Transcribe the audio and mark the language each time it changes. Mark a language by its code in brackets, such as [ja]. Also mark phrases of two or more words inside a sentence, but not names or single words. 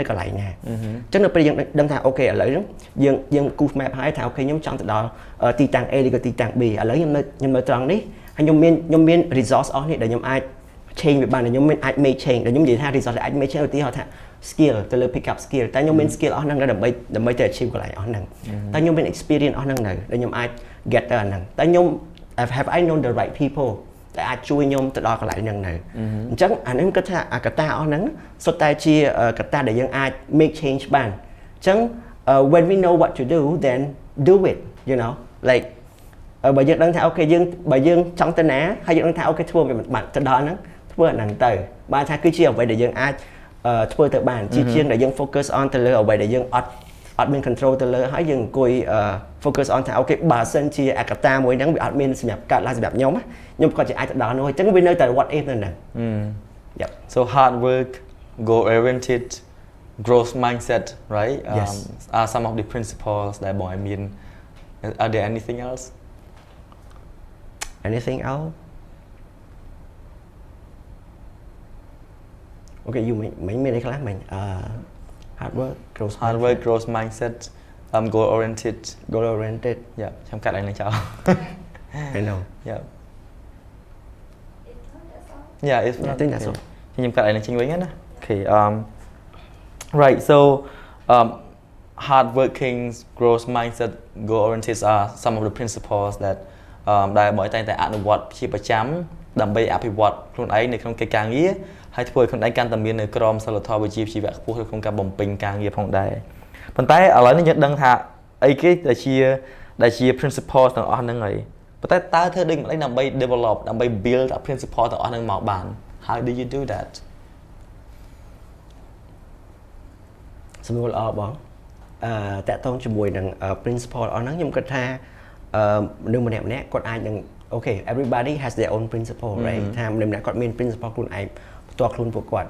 [km] កន្លែងណាអញ្ចឹងនៅពេលយើងដឹងថាអូខេឥឡូវហ្នឹងយើងគូស map ហើយថាអូខេខ្ញុំចង់ទៅដល់ទីតាំង A ឬក៏ទីតាំង B ឥឡូវខ្ញុំនៅត្រង់នេះហើយខ្ញុំមាន resource អស់នេះដែលខ្ញុំអាច change វាបានខ្ញុំមានអាច [en] make change [km] ដែលខ្ញុំនិយាយថា resource ដែលអាច make change ឧទាហរណ៍ថា skill ទៅលើ [en] pick up skill [km] តែខ្ញុំមាន skill អស់ហ្នឹងដើម្បីទៅ achieve កន្លែងអស់ហ្នឹងតែខ្ញុំមាន experience អស់ហ្នឹងនៅដែលខ្ញុំអាច get ទៅអាហ្នឹងតែខ្ញុំ [en] have I known the right people [km] ដែល អាចជួយខ្ញុំទៅដល់កន្លែងហ្នឹងនៅអញ្ចឹងអាហ្នឹងគាត់ថាអាកត្តាអស់ហ្នឹងសុទ្ធតែជាកត្តាដែលយើងអាច [en] make change [km] បានអញ្ចឹង [en] when we know what to do then do it you know like [km] បើយើងដឹងថាអូខេបើយើងចង់ទៅណាហើយយើងដឹងថាអូខេធ្វើវាបាត់ទៅដល់ហ្នឹងធ្វើអាហ្នឹងទៅបានថាគឺជាអ្វីដែលយើងអាចធ្វើទៅបានជាងដែលយើង [en] focus on [km] ទៅលើអ្វីដែលយើងអត់មាន control ទៅលើហើយយើងអង្គុយ [en] focus on [km] ថាអូខេបើសិនជាអកតាមួយហ្នឹងវាអត់មានសម្រាប់កាត់ឡើងសម្រាប់ខ្ញុំគាត់ជាអាចទៅដល់នោះអញ្ចឹងវានៅតែ [en] what if [km] ហ្នឹង Yep [en] so hard work goal oriented growth mindset right are some of the principles that boy mean are there anything else okay you [km] មានអីខ្លះមិញ [en] hard work growth mindset goal oriented [km] ខ្ញុំកាត់ឡើងចោល [en] I know yeah it's I think that's all [km] ខ្ញុំកាត់ឡើងចេញវិញណា [en] okay right so hard working growth mindset goal oriented are some of the principles that [km] ដែលបងតែងតែ អនុវត្តជាប្រចាំដើម្បីអភិវឌ្ឍខ្លួនឯងនៅក្នុងកិច្ចការងារហើយធ្វើឲ្យខ្លួនឯងកាន់តែមាននៅក្រមសីលធម៌វិជ្ជាជីវៈខ្ពស់ក្នុងការបំពេញការងារផងដែរប៉ុន្តែឥឡូវនេះយើងដឹងថាអីគេដែលជា principle ទាំងអស់ហ្នឹងហើយប៉ុន្តែតើធ្វើដូចម្តេចដើម្បី develop ដើម្បី [en] build a principle [km] ទាំងអស់ហ្នឹងមកបាន [en] how do you do that [km] សំណួរល្អបងតាក់ទងជាមួយនឹង principle អស់ហ្នឹងខ្ញុំគិតថាមនុស្សម្នាក់គាត់អាចនឹង [en] okay everybody has their own principle right [km] ថាមនុស្សម្នាក់គាត់មាន principle ខ្លួនឯងផ្ទាល់ខ្លួនពួកគាត់អ